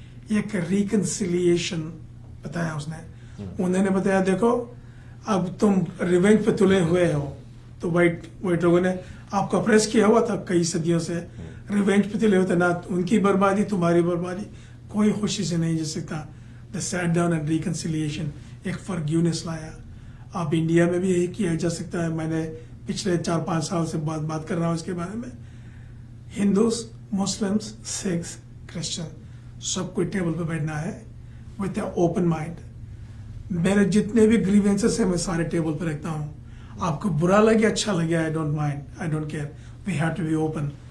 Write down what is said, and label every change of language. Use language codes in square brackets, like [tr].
[ur] ایک ریکنسیلیشن بتایا اس نے. انہوں نے بتایا دیکھو اب تم ریونج پہ تلے ہوئے ہو, تو وائٹ لوگوں نے آپ کو اپریس کیا ہوا تھا کئی صدیوں سے, ریونج پہ تلے ہوئے تھے, نہ ان کی بربادی تمہاری بربادی, کوئی خوشی سے نہیں جی سکتا. [en] The sit down and reconciliation, ایک forgiveness لایا. [ur] آپ انڈیا میں بھی یہی کیا جا سکتا ہے. میں نے پچھلے 4-5 سال سے بات کر رہا ہوں اس کے بارے میں. ہندوز, مسلمس, سکھس, کرسچن, سب کو ٹیبل پہ بیٹھنا ہے [en] With a open mind. [ur] میرے جتنے بھی گریوینسز ہیں میں سارے ٹیبل پہ رکھتا ہوں. آپ کو برا لگے اچھا لگے, [en] I don't mind, I don't care, we have to be open.